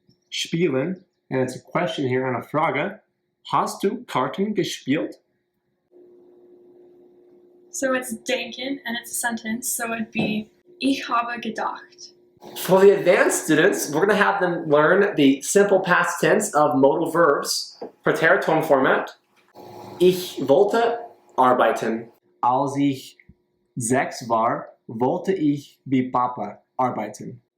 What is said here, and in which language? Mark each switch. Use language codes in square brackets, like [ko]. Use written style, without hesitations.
[en] Spielen, and it's a question here and a Frage. [de] Hast du Karten gespielt? [en] So it's denken, and it's a sentence, so it'd be [de] ich habe gedacht. [en] For the advanced students, we're going to have them learn the simple past tense of modal verbs, Präteritum format. [de] Ich wollte arbeiten. Als ich 6 war, wollte ich wie Papa arbeiten.